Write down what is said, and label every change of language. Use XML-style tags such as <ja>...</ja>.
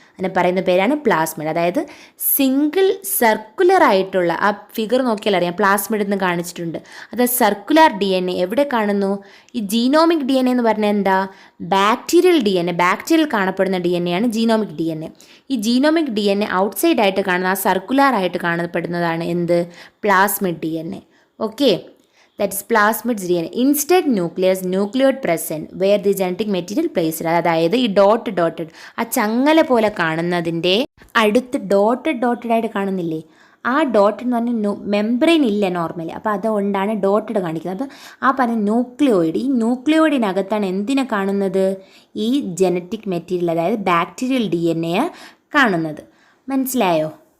<ml>അതിനെ പറയുന്ന പേരാണ് പ്ലാസ്മിഡ്. അതായത് സിംഗിൾ സർക്കുലർ ആയിട്ടുള്ള, ആ ഫിഗർ നോക്കിയാൽ അറിയാം, പ്ലാസ്മിഡ് എന്ന് കാണിച്ചിട്ടുണ്ട്. അത് സർക്കുലർ DNA എവിടെ കാണുന്നു? ഈ ജീനോമിക് DNA എന്ന് പറഞ്ഞാൽ എന്താ? Bacterial DNA. ബാക്ടീരിയൽ കാണപ്പെടുന്ന DNA ആണ് ജീനോമിക് DNA. ഈ ജീനോമിക് DNA ഔട്ട്സൈഡ് ആയിട്ട് കാണുന്ന, ആ സർക്കുലർ ആയിട്ട് കാണപ്പെടുന്നതാണ് എന്ത്? Plasmid DNA.</ml> <en>Okay, that is plasmid DNA. Instead nucleoid present where the genetic material placed.</en> <ml>അതായത് ഈ ഡോട്ടഡ് ആ ചങ്ങല പോലെ കാണുന്നതിൻ്റെ അടുത്ത് ഡോട്ടഡ് ആയിട്ട് കാണുന്നില്ലേ? ആ ഡോട്ട് എന്ന് പറഞ്ഞാൽ മെംബ്രെയിൻ ഇല്ല നോർമലി, അപ്പോൾ അതുകൊണ്ടാണ് ഡോട്ടഡ് കാണിക്കുന്നത്. അപ്പോൾ ആ പറഞ്ഞ ന്യൂക്ലിയോയിഡ്, ഈ ന്യൂക്ലിയോയിഡിനകത്താണ് എന്തിനെ കാണുന്നത്? ഈ ജനറ്റിക് മെറ്റീരിയൽ, അതായത് ബാക്ടീരിയൽ DNA കാണുന്നത്. മനസ്സിലായോ?</ml>